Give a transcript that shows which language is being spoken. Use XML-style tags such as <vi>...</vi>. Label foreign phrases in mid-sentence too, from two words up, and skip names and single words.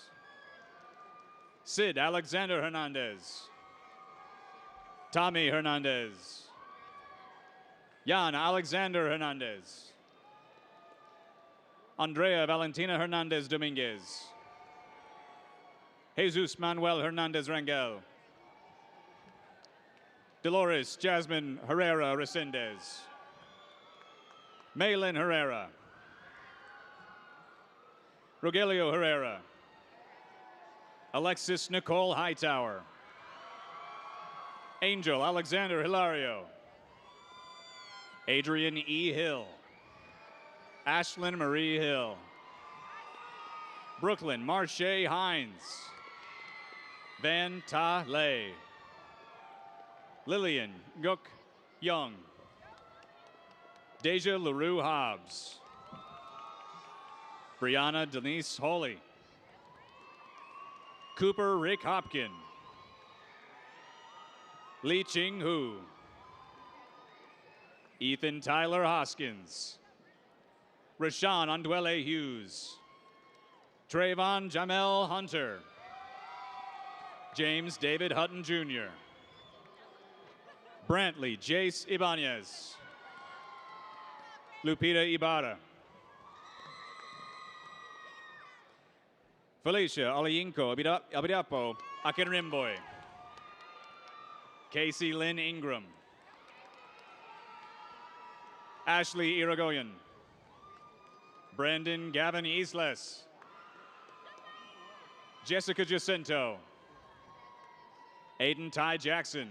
<en>Sid Alexander Hernandez. Tommy Hernandez. Jan Alexander Hernandez. Andrea Valentina Hernandez Dominguez. Jesus Manuel Hernandez Rangel. Dolores Jasmine Herrera Resendez. Maylin Herrera. Rogelio Herrera. Alexis Nicole Hightower. Angel Alexander Hilario. Adrian E. Hill. Ashlyn Marie Hill. Brooklyn Marche Hines. Van Ta Lei. Lillian Guk Young. Deja LaRue Hobbs. Brianna Denise Holy. Cooper Rick Hopkin. Lee Ching Hu. Ethan Tyler Hoskins. Rashawn Andwele Hughes. Trayvon Jamel Hunter. James David Hutton Jr. Brantley Jace Ibanez. Lupita Ibarra. Felicia Oliinko Abidapo Akinrimboy. Casey Lynn Ingram. Ashley Irigoyen. Brandon Gavin Eastless. Jessica Jacinto. Aiden Ty Jackson.</en>